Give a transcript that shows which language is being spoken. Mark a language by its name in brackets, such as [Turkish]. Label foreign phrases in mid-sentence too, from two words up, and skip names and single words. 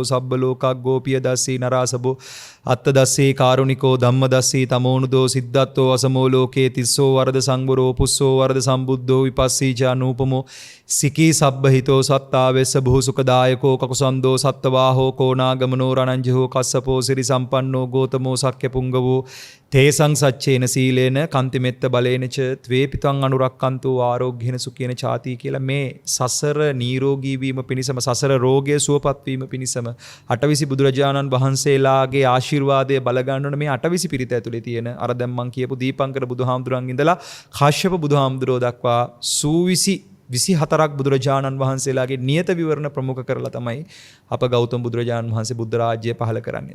[Pali] සබ්බලෝකග්ගෝ, පියදස්සී නරාසබෝ, අත්තදස්සී කාරුණිකෝ, ධම්මදස්සී තමෝනුදෝ, සිද්ධාත්තෝ අසමෝ ලෝකේ, තිස්සෝ වරද සංවරෝ, පුස්සෝ වරද සම්බුද්ධෝ, විපස්සී චානූපමෝ, සිකී සබ්බහිතෝ, සත්තාවෙස්ස බුහුසුකදායකෝ, කකුසන්දෝ සත්තවාහෝ, කෝනාගමනෝ, රණංජහෝ, කස්සපෝ, සිරි සම්පන්නෝ, ගෝතමෝ, සක්්‍ය පුංගවෝ, තේසං සච්චේන සීලේන කන්තිමෙත්ත බලේන ච ත්වේපිතං අනුරක්කන්තෝ ආරෝග්‍යන සුඛේන ඡාති [Sinhala] කියලා මේ සසර නිරෝගී වීම පිණිසම, සසර රෝගය සුවපත් වීම පිණිසම 820 බුදුරජාණන් වහන්සේලාගේ ආශිර්වාදය බල ගන්නන මේ 820 පිරිත ඇතුලේ තියෙන අර දැන් මං කියපු දීපංකර බුදුහාමුදුරන් ඉඳලා කාශ්‍යප බුදුහාමුදුරෝ දක්වා සූවිසි 24ක් බුදුරජාණන් වහන්සේලාගේ නියත විවරණ ප්‍රමුඛ කරලා තමයි අප ගෞතම බුදුරජාණන් වහන්සේ බුද්ධ රාජ්‍යය පහළ කරන්නේ.